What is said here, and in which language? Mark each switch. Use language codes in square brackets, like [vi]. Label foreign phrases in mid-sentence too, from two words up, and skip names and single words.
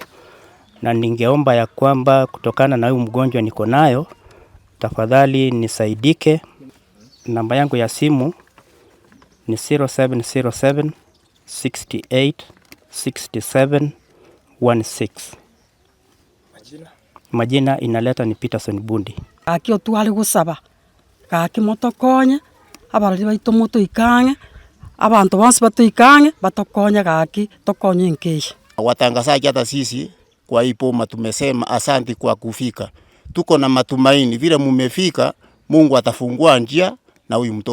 [sw] Na ningeomba ya kwamba kutokana na huyu mgonjwa niko nayo, tafadhali nisaidike. Namba yangu ya simu ni 0707 68 67 16. Majina inaleta ni Peterson Bundi. [guz] Gaki otwale gusaba gaki motokonye abarari baito moto ikange abantu bonse batoikange batokonye gaki tokonye nkesha. [sw] Watangazaji hata sisi kwa hii boma tumesema asante kwa kufika. Tuko na matumaini vile mumefika, Mungu atafungua njia na huyu mtoto